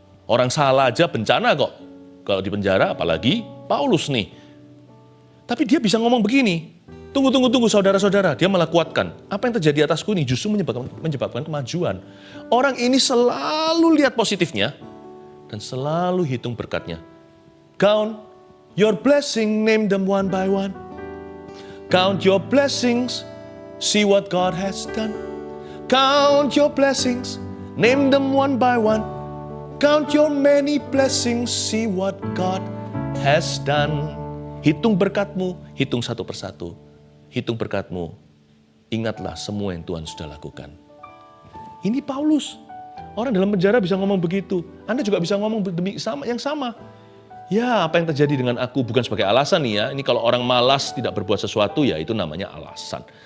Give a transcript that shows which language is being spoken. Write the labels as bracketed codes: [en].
[id] Orang salah aja bencana kok. Kalau di penjara apalagi Paulus nih. Tapi dia bisa ngomong begini. Tunggu saudara-saudara. Dia malah kuatkan. Apa yang terjadi atasku ini justru menyebabkan kemajuan. Orang ini selalu lihat positifnya. Dan selalu hitung berkatnya. [en] Count your blessing, name them one by one. Count your blessings, see what God has done. Count your blessings, name them one by one. Count your many blessings, see what God has done. [id] Hitung berkatmu, hitung satu persatu. Hitung berkatmu, ingatlah semua yang Tuhan sudah lakukan. Ini Paulus. Orang dalam penjara bisa ngomong begitu. Anda juga bisa ngomong yang sama. Ya, apa yang terjadi dengan aku bukan sebagai alasan nih ya. Ini kalau orang malas tidak berbuat sesuatu ya itu namanya alasan.